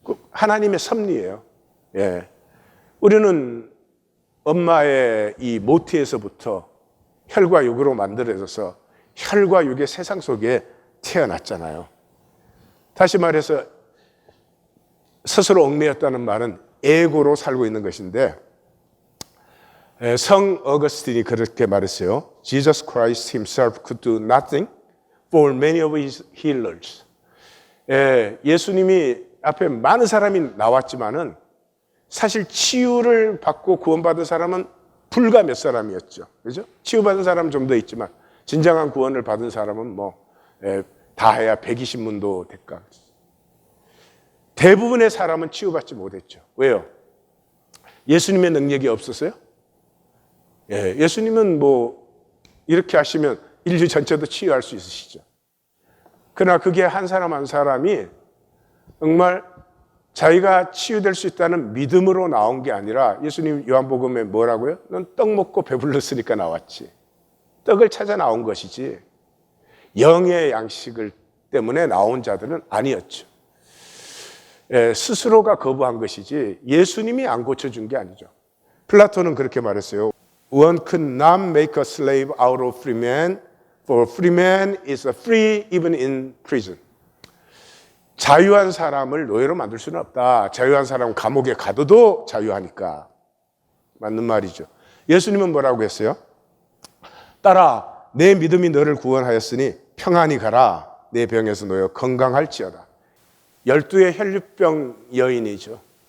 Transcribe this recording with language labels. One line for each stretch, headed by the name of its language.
Korean: 하나님의 섭리예요. 예. 우리는 엄마의 이 모태에서부터 혈과 육으로 만들어져서 혈과 육의 세상 속에 태어났잖아요. 다시 말해서 스스로 얽매였다는 말은 에고로 살고 있는 것인데 성 어거스틴이 그렇게 말했어요.
English: Jesus Christ himself could do nothing for many of his healers.
Korean: 예수님이 앞에 많은 사람이 나왔지만은 사실 치유를 받고 구원받은 사람은 불과 몇 사람이었죠. 그죠? 치유받은 사람은 좀 더 있지만 진정한 구원을 받은 사람은 다 해야 120문도 될까. 대부분의 사람은 치유받지 못했죠. 왜요? 예수님의 능력이 없었어요? 예수님은 이렇게 하시면 인류 전체도 치유할 수 있으시죠. 그러나 그게 한 사람 한 사람이 정말 자기가 치유될 수 있다는 믿음으로 나온 게 아니라 예수님 요한복음에 뭐라고요? 넌 떡 먹고 배불렀으니까 나왔지. 떡을 찾아 나온 것이지. 영의 양식을 때문에 나온 자들은 아니었죠. 스스로가 거부한 것이지 예수님이 안 고쳐준 게 아니죠. 플라톤은 그렇게 말했어요.
English: One could not make a slave out of free man, for free man is free even in prison.
Korean: 자유한 사람을 노예로 만들 수는 없다. 자유한 사람은 감옥에 가둬도 자유하니까. 맞는 말이죠. 예수님은 뭐라고 했어요? 딸아, 내 믿음이 너를 구원하였으니 평안히 가라. 내 병에서 놓여 건강할지어다. 12의 혈류병 여인이죠.